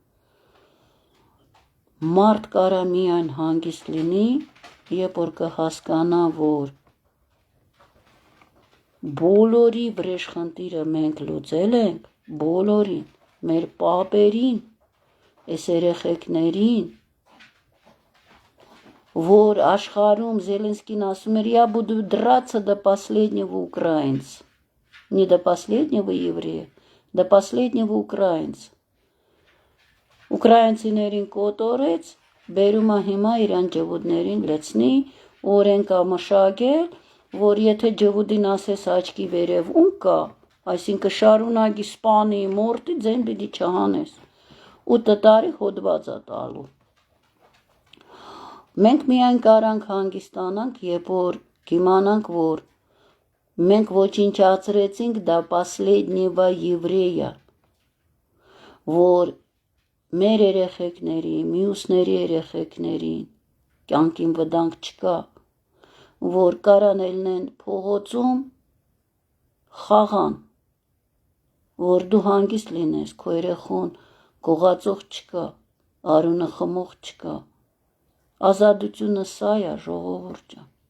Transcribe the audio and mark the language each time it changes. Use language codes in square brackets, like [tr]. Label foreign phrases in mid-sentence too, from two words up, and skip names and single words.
[hy] մարդ կարա միայն հանգիստ լինի, երբ որ կհասկանա, որ բոլորի վրեժխնդիրը մենք լուծել ենք, բոլորին, մեր պապերին, այս երեխեքներին, որ աշխարհում Զելենսկին ասում էր, [ru] я буду драться до последнего украинца. Не до последнего еврея, до последнего украинца. [hy] Ուկրաինցիներին կոտորեց, բերում է հիմա իրան ջվուդներին լցնի, օրենք ամշագել, որ եթե ջվուդին ասես աչքի վերև ում կա, այսինքն շարունակի սպանի մորտի ձեն պիտի չհանես, 8 տարի հոդված է տալու։ Մենք միայն կարանք հանգստանանք, երբ որ կիմանանք, որ մենք ոչնչացրեցինք դա [ru] последнего еврея, [hy] որ մեր երեխեքների, մյուսների երեխեքներին կյանքին վտանգ չկա, որ կարան ելնեն փողոցում խաղան, որ դու հանգիստ լինես, քո երեխուն գողացող չկա, արունը խմող չկա, ազատությունը սա է, ժողովուրդ ջան։